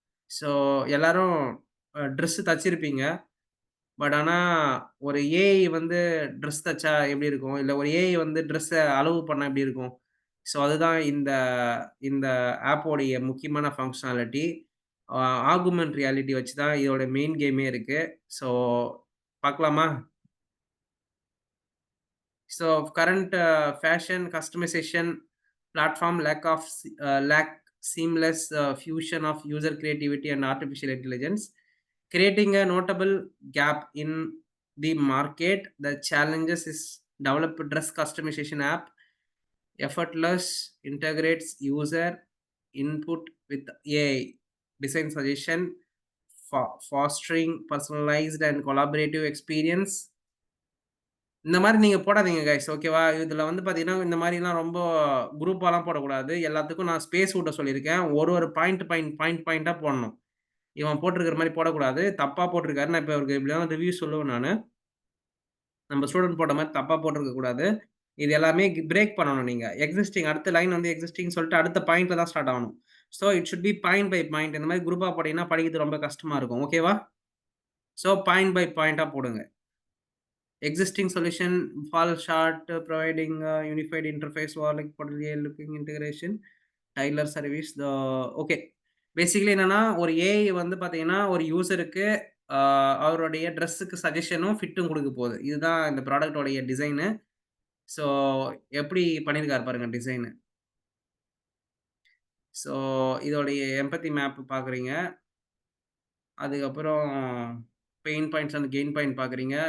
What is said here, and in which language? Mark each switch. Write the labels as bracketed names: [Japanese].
[Tamil] So எல்லாரும் dress தச்சிருப்பீங்க. But ஆனா, ஒரு ஏஐ வந்து ட்ரெஸ் தச்சா எப்படி இருக்கும்? இல்ல ஒரு ஏஐ வந்து ட்ரெஸ்ஸ அளவு பண்ணா எப்படி இருக்கும்? ஸோ அதுதான் இந்த ஆப்போடைய முக்கியமான ஃபங்ஷனாலிட்டி. ஆகுமென்ட் ரியாலிட்டி வச்சு தான் இதோட மெயின் கேமே இருக்கு. ஸோ பார்க்கலாமா? [English] So current fashion customization platform lack seamless fusion of user creativity and artificial intelligence, creating a notable gap in the market. The challenges is develop dress customization app, effortless integrates user input with AI, design suggestion, fostering personalized and collaborative experience. [Tamil] இந்த மாரி நீங்க போடாதீங்க guys. ஓகேவா? இதுல வந்து பாத்தீங்கன்னா, இந்த மாரிலாம் ரொம்ப குரூப்பாலாம் போடக்கூடாது. எல்லாத்துக்கும் நான் ஸ்பேஸ் விட சொல்லியிருக்கேன். ஒரு பாயிண்ட்டா போடணும். இவன் போட்டிருக்கிற மாரி போடக்கூடாது. தப்பா போட்டிருக்காரு. நான் இப்ப அவருக்கு எப்படியாவது ரிவ்யூ சொல்லுவேன் நானு. நம்ம ஸ்டூடண்ட் போட்ட மாரி தப்பா போட்டிருக்க கூடாது. இது எல்லாமே பிரேக் பண்ணணும் நீங்க. அடுத்த லைன் வந்து எக்ஸிஸ்டிங் சொல்லிட்டு அடுத்த பாயிண்ட்ல தான் ஸ்டார்ட் ஆகணும். So [English] It should be point by point. [Tamil] இந்த மாரி குரூப்பா போட்டீங்கன்னா படிக்கிறது ரொம்ப கஷ்டமா இருக்கும். ஓகேவா? ஸோ பாயிண்ட் பை பாயிண்ட்டா போடுங்க. [English] Existing solution fall short, providing a unified interface or like looking integration, Tyler service. Okay. [Tamil] Basically என்னன்னா ஒரு ஏஐ வந்து பார்த்தீங்கன்னா ஒரு யூசருக்கு அவருடைய ட்ரெஸ்ஸுக்கு சஜஷனும் ஃபிட்டும் கொடுக்க போகுது. இதுதான் இந்த ப்ராடக்டோடைய டிசைனு. ஸோ எப்படி பண்ணியிருக்காரு பாருங்க டிசைனு. ஸோ இதோடைய எம்பத்தி மேப் பார்க்குறீங்க. அதுக்கப்புறம் pain points and gain point பார்க்குறீங்க.